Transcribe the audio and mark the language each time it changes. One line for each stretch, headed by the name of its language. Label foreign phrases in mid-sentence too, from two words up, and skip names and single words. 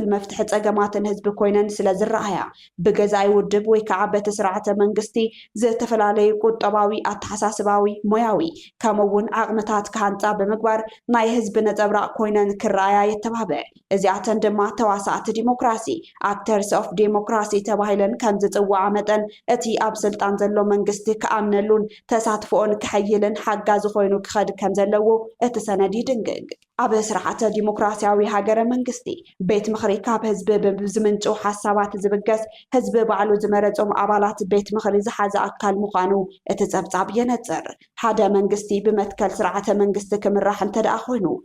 Tigrinya: መፍትሒ ፀገማትን ህዝቢ ኮይነን ስለ ዝረኣያ ብገዛኢ ውድብ ወይ ከዓ በቲ ስርዓተ መንግስቲ ዝተፈላለዩ ቁጠባዊ ኣተሓሳስባዊ ሞያዊ ከምኡውን ዓቕምታት ክሃንፃ ብምግባር ናይ ህዝቢ ነፀብራቅ ኮይነን ክረኣያ የተባብዕ እዚኣተን ድማ ተዋሳእቲ ዲሞክራሲ
English: actors of democracy
Tigrinya: ተባሂለን ከም ዝጽዋዓ መጠን እቲ ኣብ ስልጣን ዘሎ መንግስቲ ከኣምነሉን ተሳትፎን ክሕይልን ሓጋዚ ኮይኑ ክኸድ ከም ዘለዎ እቲ ሰነድ ይድንግግ ኣብ ስርዓተ ዲሞክራሲያዊ ሃገረ መንግስቲ ቤት ምኽሪ ካብ ህዝቢ ብዝምንጩ ሓሳባት ዝብገስ ህዝቢ ባዕሉ ዝመረፆም ኣባላት ቤት ምኽሪ ዝሓዘ ኣካል ምዃኑ እቲ ጸብጻብ የነጽር ሓደ መንግስቲ ብመትከል ስርዓተ መንግስቲ ክምራሕ እንተደኣ ኮይኑ